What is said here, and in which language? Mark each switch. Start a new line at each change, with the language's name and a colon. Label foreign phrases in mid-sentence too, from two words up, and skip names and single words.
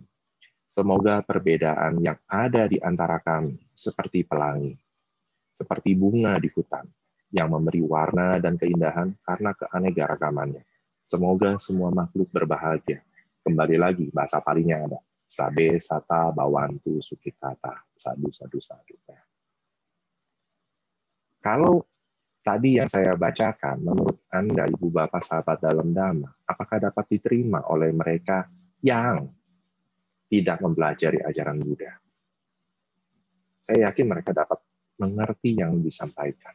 Indonesian: Semoga perbedaan yang ada di antara kami seperti pelangi, seperti bunga di hutan, yang memberi warna dan keindahan karena keanekaragamannya. Semoga semua makhluk berbahagia. Kembali lagi, bahasa Palinya ada.
Pali: Sabe, sata, bawantu, sukitata. Sadu, sadu, sadu.
Indonesian: Kalau tadi yang saya bacakan, menurut Anda, Ibu Bapak sahabat dalam Dhamma, apakah dapat diterima oleh mereka yang tidak mempelajari ajaran Buddha? Saya yakin mereka dapat mengerti yang disampaikan.